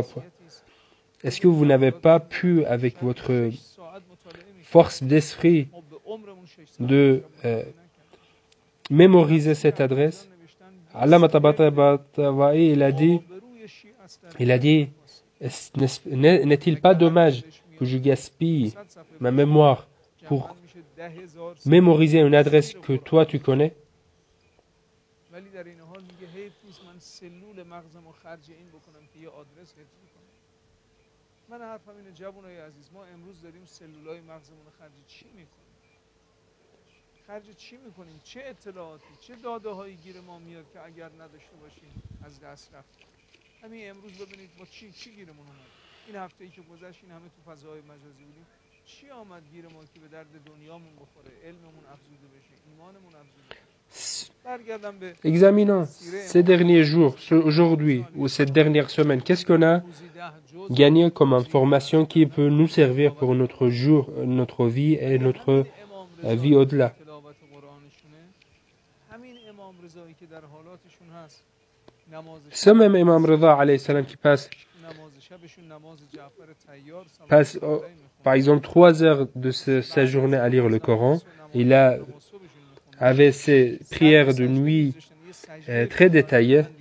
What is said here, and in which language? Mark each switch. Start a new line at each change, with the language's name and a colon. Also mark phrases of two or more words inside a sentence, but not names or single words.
French: Est-ce que vous n'avez pas pu, avec votre force d'esprit, de mémoriser cette adresse. Allama Tabatabai, il a dit, n'est-il pas dommage que je gaspille ma mémoire pour mémoriser une adresse que toi tu connais?
Persian: خرج چی میکنیم؟ چه اطلاعاتی، چه داده هایی گیر ما میاد که اگر نداشته باشیم از دست رفت. همین امروز ببینید ما چی گیرمون اومد. این هفته‌ای که گذشت این همه تو فضای مجازی بودیم. چی آمد گیر ما که به درد دنیامون بخوره، علممون افزوده بشه، ایمانمون افزوده بشه.
French: Examinons ces derniers jours, aujourd'hui ou cette dernière semaine, qu'est-ce qu'on a gagné comme information qui peut nous servir pour notre jour, notre vie et notre vie au-delà. Ce même Imam Rida
Arabic: عليه السلام
French: qui passe par exemple 3 heures de sa journée à lire le Coran, il avait ses prières de nuit très détaillées.